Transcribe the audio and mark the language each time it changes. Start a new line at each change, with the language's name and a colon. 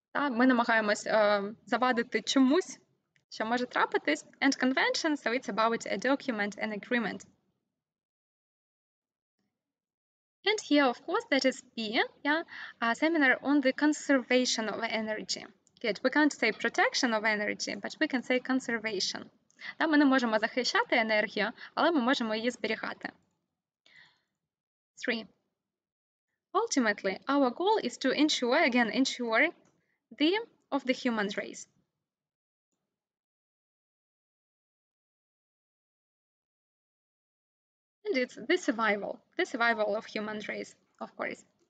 Ukrainian: Ми намагаємось завадити чомусь, що може трапитись,
English: and convention, so it's about a document, an agreement. And here, of course, that is B, a seminar on the conservation of energy. Good. We can't say protection of energy, but we can say conservation.
Ukrainian: Ми не можемо захищати енергію, але ми можемо її зберігати.
English: 3. Ultimately, our goal is to ensure the of the human race. And it's the survival of human race, of course.